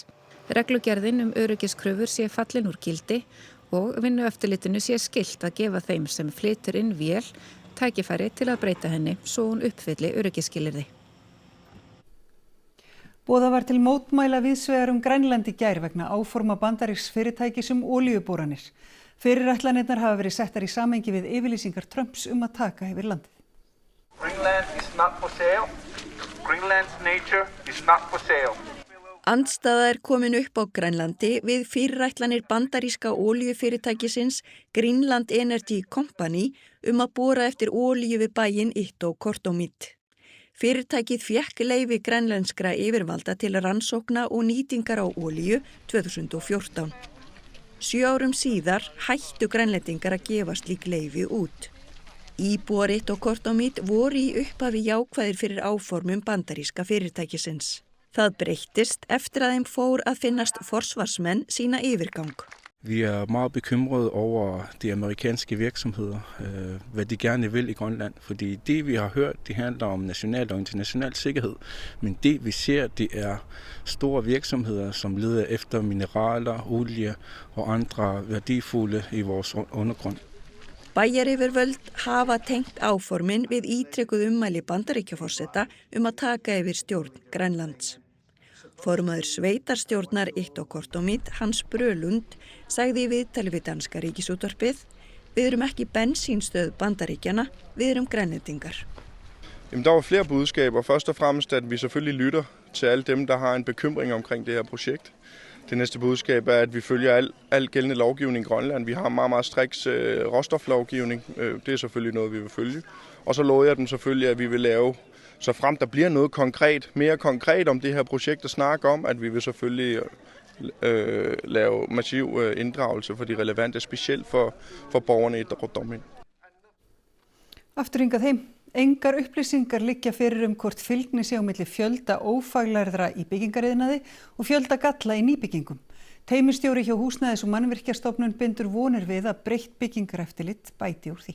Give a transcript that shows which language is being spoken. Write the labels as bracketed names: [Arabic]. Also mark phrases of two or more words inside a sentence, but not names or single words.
[Icelandic] Reglugerðin öryggiskröfur sé fallin úr gildi og vinnueftirlitinu sé skylt að gefa þeim sem flytur inn vél tækifæri til að breyta henni svo hún uppfylli öryggisskilyrði. Boðað var til mótmæla víðsvegar Grænland í gær vegna áforma bandarísks fyrirtækis olíuboranir. Fyrirætlanirnar hafa verið settar í samhengi við yfirlýsingar Trumps að taka yfir landið. [English] Greenland is not for sale. Greenland's nature is not for sale. [Icelandic] Andstaða komin upp á Grænlandi við fyrirætlanir bandaríska olíufyrirtækisins Greenland Energy Company að bora eftir olíu við bæinn Ittoqqortoormiit. Fyrirtækið fékk leyfi grænlenskra yfirvalda til rannsókna og nýtingar á olíu 2014. 7 árum síðar hættu grænlendingar að gefa slík leyfi út. Íbúar Ittoqqortoormiit voru í upphafi jákvæðir fyrir áformum bandaríska fyrirtækisins. Það breyttist eftir að þeim fór að finnast forsvarsmenn sína yfirgang. [Danish] Vi meget bekymrede over de amerikanske virksomheder, hvad de gerne vil i Grønland, fordi det vi har hørt, det handler om national og international sikkerhed, men det vi ser, det store virksomheder, som leder efter mineraler, olie og andre værdifulde i vores undergrund. [Icelandic] Bæjaryfirvöld hafa tengt áformin við ítrekuð ummæli Bandaríkjaforseta að taka yfir stjórn Grænlands. Formaður sveitarstjórnar Ittoqqortoormiit, Hans Brølund, sagði í viðtali við danska ríkisútvarpið: "Við erum ekki bensínstöð Bandaríkjanna, við erum grænlendingar." [Danish] Der var flere budskaber. Først og fremmest, at vi selvfølgelig lytter til alle dem, der har en bekymring omkring det her projekt. Det næste budskab at vi følger al gældende lovgivning i Grønland. Vi har en meget, meget striks råstoflovgivning. Det selvfølgelig noget, vi vil følge. Og så lovede jeg dem selvfølgelig, at vi vil lave, så frem der bliver noget konkret, mere konkret om det her projekt at snakke om, at vi vil selvfølgelig lave massiv inddragelse for de relevante, specielt for borgerne i Ittoqqortoormiit. [Icelandic] Aftur hingað heim. Engar upplýsingar liggja fyrir hvort fylgni sé á milli fjölda ófaglærðra í byggingariðnaði og fjölda galla í nýbyggingum. Teymistjóri hjá Húsnæðis- og mannvirkjastofnun bindur vonir við að breytt byggingareftirlit bæti úr því.